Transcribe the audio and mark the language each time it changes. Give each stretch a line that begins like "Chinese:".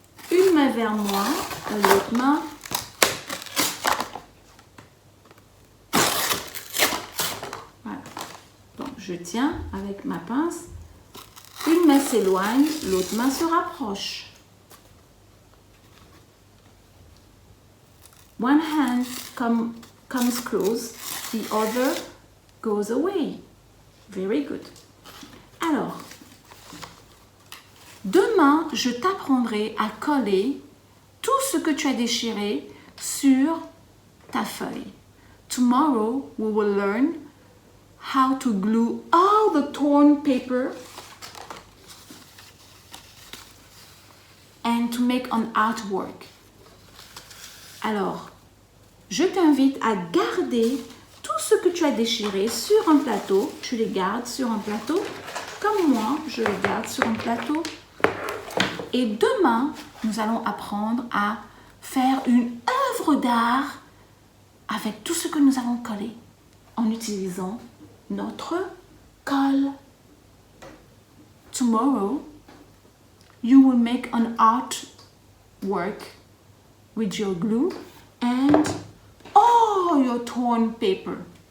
French: Une main vers moi, l'autre main. Voilà. Donc, je tiens avec ma pince. Une main s'éloigne, l'autre main se rapproche.
English: One hand comes close, the other goes away. Very good.
French: Alors, demain, je t'apprendrai à coller tout ce que tu as déchiré sur ta feuille.
English: Tomorrow, we will learn how to glue all the torn paper and to make an artwork.
French: Alors, je t'invite à garder tout ce que tu as déchiré sur un plateau. Tu les gardes sur un plateau, comme moi, je les garde sur un plateau. Et demain, nous allons apprendre à faire une œuvre d'art avec tout ce que nous avons collé en utilisant notre colle.
English: Tomorrow, you will make an artwork with your glue and all your torn paper.